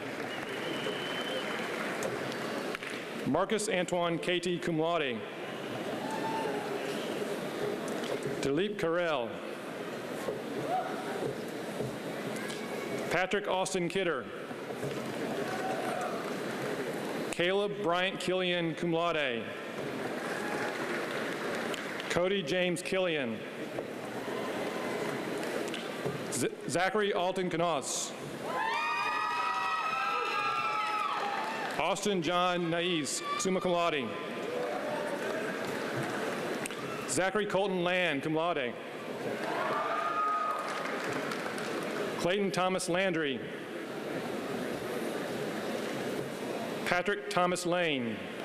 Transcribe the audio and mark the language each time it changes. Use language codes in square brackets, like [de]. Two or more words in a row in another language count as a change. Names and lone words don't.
[en] Marcus Antoine Katie, [la] cum laude. [en] Dilip Karel. Patrick Austin Kidder. Caleb Bryant Killian, [la] cum laude. [en] Cody James Killian. Zachary Alton Knos. Austin John Nais, [la] summa cum laude. [en] Zachary Colton Land, [la] cum laude. [en] Clayton Thomas Landry. Patrick Thomas Lane.